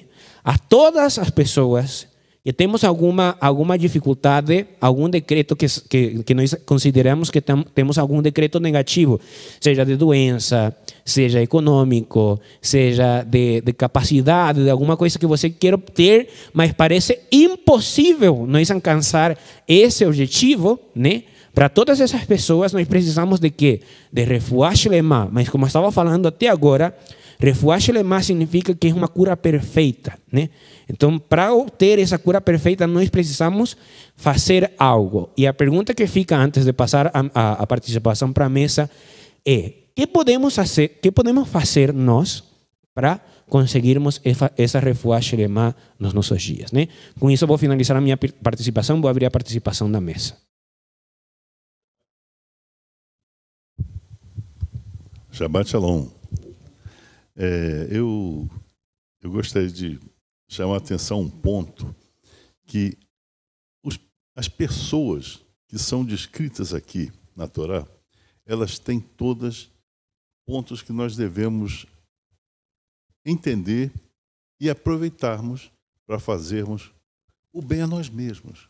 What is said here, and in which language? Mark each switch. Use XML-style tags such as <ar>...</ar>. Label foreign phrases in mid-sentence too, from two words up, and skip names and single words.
<pt>A todas as pessoas que temos alguma dificuldade, algum decreto que nós consideramos que temos algum decreto negativo, seja de doença, seja econômico, seja de capacidade, de alguma coisa que você queira ter, mas parece impossível nós alcançar esse objetivo, né? Para todas essas pessoas nós precisamos de quê? De</pt> <he>רפואה שלמה,</he> <pt>mas como eu estava falando até agora,</pt> <he>רפואה שלמה</he> <pt>significa que é uma cura perfeita, né? Então, para obter essa cura perfeita, nós precisamos fazer algo. E a pergunta que fica antes de passar a participação para a mesa é: que podemos fazer nós para conseguirmos essa</pt> <he>רפואה שלמה</he> <pt>nos nossos dias, né? Com isso, eu vou finalizar a minha participação, vou abrir a participação da mesa.</pt> <he>שבת שלום.</he> <pt>Eu gostaria de chamar a atenção a um ponto que as pessoas que são descritas aqui na Torá, elas têm todas pontos que nós devemos entender e aproveitarmos para fazermos o bem a nós mesmos.</pt>